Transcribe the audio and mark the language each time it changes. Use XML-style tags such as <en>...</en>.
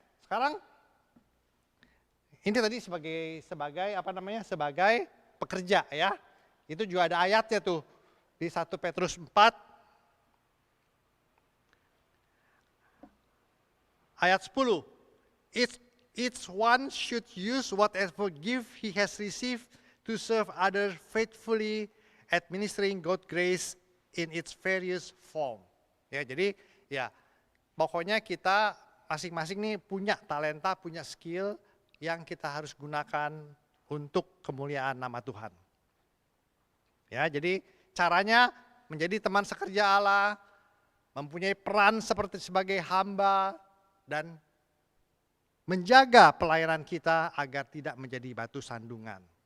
<id>Sekarang ini tadi sebagai apa namanya, sebagai pekerja ya. Itu juga ada ayatnya tuh di 1 Petrus 4 ayat 10.</id> <en>Each one should use whatever gift he has received to serve others faithfully, administering God's grace in its various form.</en> <id>Ya, jadi ya pokoknya kita masing-masing nih punya talenta, punya skill yang kita harus gunakan untuk kemuliaan nama Tuhan. Ya, jadi caranya menjadi teman sekerja Allah, mempunyai peran sebagai hamba, dan menjaga pelayanan kita agar tidak menjadi batu sandungan.</id>